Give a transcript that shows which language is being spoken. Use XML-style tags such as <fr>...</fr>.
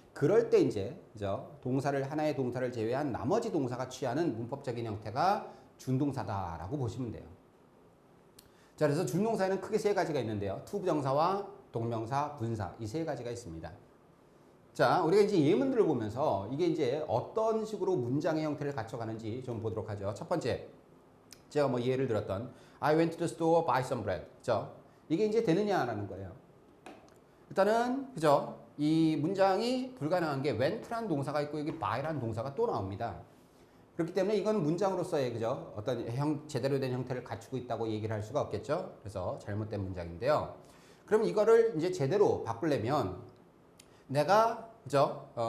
<ko>그럴 때 이제 그죠? 하나의 동사를 제외한 나머지 동사가 취하는 문법적인 형태가 준동사다라고 보시면 돼요. 자, 그래서 준동사에는 크게 3가지가 있는데요. 투부정사와 동명사, 분사 이 3가지가 있습니다. 자, 우리가 이제 예문들을 보면서 이게 이제 어떤 식으로 문장의 형태를 갖춰가는지 좀 보도록 하죠. 첫 번째, 제가 뭐 예를 들었던</ko> <en>I went to the store buy some bread.</en> <ko>그죠? 이게 이제 되느냐라는 거예요. 일단은 그죠? 이 문장이 불가능한 게 went라는 동사가 있고 여기 buy라는 동사가 또 나옵니다. 그렇기 때문에 이건 문장으로서의 그죠? 어떤 제대로 된 형태를 갖추고 있다고 얘기를 할 수가 없겠죠? 그래서 잘못된 문장인데요. 그럼 이거를 이제 제대로 바꾸려면 내가 그죠?</ko>